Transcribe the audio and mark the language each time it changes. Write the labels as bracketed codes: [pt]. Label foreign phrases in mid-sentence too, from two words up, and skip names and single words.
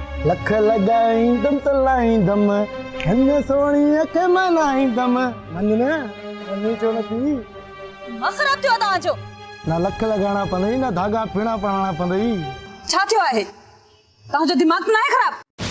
[sd] लख लगाईंदम तलाईंदम हिन सोणी अख मनाईंदम मन न मनी चो नथी मां खराब थियो तव्हां जो ना लख लगाना पवंदई ना धागा पीणा पवणा पवंदई छा थियो आहे तव्हां जो दिमाग़ न आहे खराब